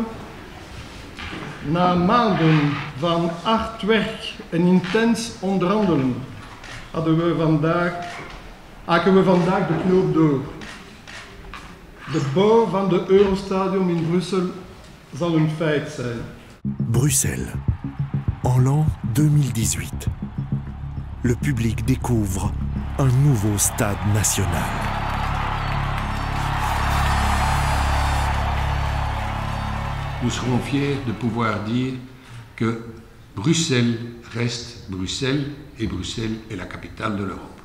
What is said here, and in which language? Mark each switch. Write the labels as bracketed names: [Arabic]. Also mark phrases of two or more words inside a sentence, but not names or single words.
[Dutch] Na maanden van hard werk en intens onderhandelen hakken we vandaag de knoop door. De bouw van de Eurostadion in Brussel zal een feit zijn. [French] Bruxelles, en l'an 2018. Le public découvre un nouveau stade national. Nous serons fiers de pouvoir dire que Bruxelles reste Bruxelles et Bruxelles est la capitale de l'Europe.